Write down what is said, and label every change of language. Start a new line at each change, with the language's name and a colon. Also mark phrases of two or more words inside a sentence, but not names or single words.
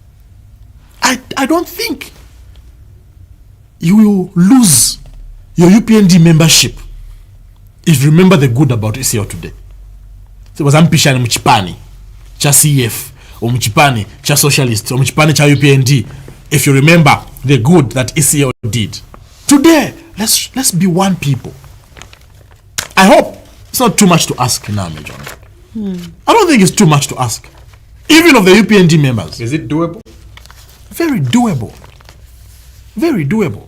English: I don't think you will lose your UPND membership if you remember the good about ECL today.
Bemba: So was ampishani mchipani cha CF or mchipani cha socialist or mchipani cha UPND,
English: if you remember the good that ECL did. Today, let's be one people. I hope it's not too much to ask now, Major. I don't think it's too much to ask. Even of the UPND members. Is it doable? Very doable. Very doable.